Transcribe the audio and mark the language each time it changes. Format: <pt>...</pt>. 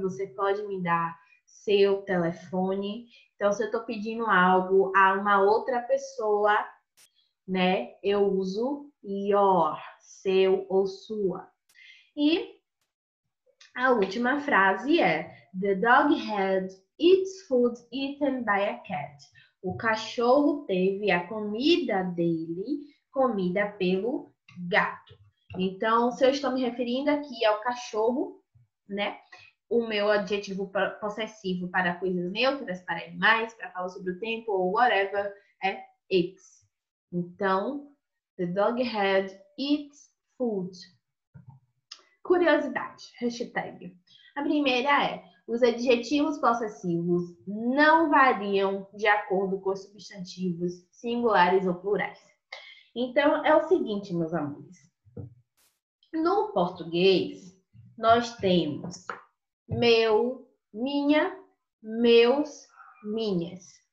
<pt>Você pode me dar seu telefone. Então, se eu estou pedindo algo a uma outra pessoa, né? Eu uso your, seu ou sua. E a última frase é</pt> <en>The dog had its food eaten by a cat.</en> <pt>O cachorro teve a comida dele comida pelo gato. Então, se eu estou me referindo aqui ao cachorro, né? O meu adjetivo possessivo para coisas neutras, para animais, para falar sobre o tempo ou whatever, é its.</pt> <en>Então, the dog had its food.</en> <pt>Curiosidade, hashtag. A primeira é, os adjetivos possessivos não variam de acordo com os substantivos singulares ou plurais. Então, é o seguinte, meus amores. No português, nós temos meu, minha, meus, minhas.</pt>